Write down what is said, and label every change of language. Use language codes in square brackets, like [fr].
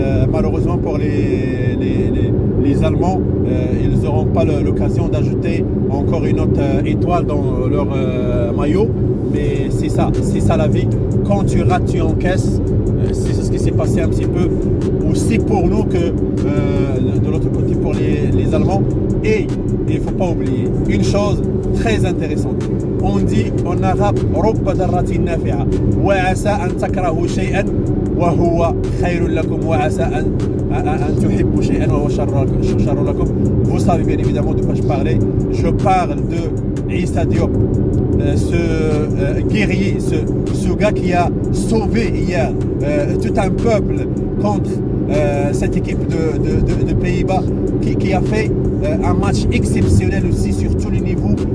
[fr] Malheureusement pour les Allemands, ils n'auront pas l'occasion d'ajouter encore une autre étoile dans leur maillot. Mais c'est ça la vie. Quand tu rates, tu encaisses. C'est ce qui s'est passé un petit peu aussi pour nous que de l'autre côté pour les Allemands. Et il ne faut pas oublier une chose très intéressante. On dit en arabe [ar] رب ضارة نافعة وعسى أن تكرهوا شيئا وهو خير لكم وعسى أن تحبوا شيئا وهو شر لكم. [fr] Vous savez bien évidemment de quoi je parlais. Je parle de Issa Diop, ce guerrier, ce gars qui a sauvé hier tout un peuple contre cette équipe de Pays-Bas qui a fait un match exceptionnel aussi sur tous les niveaux.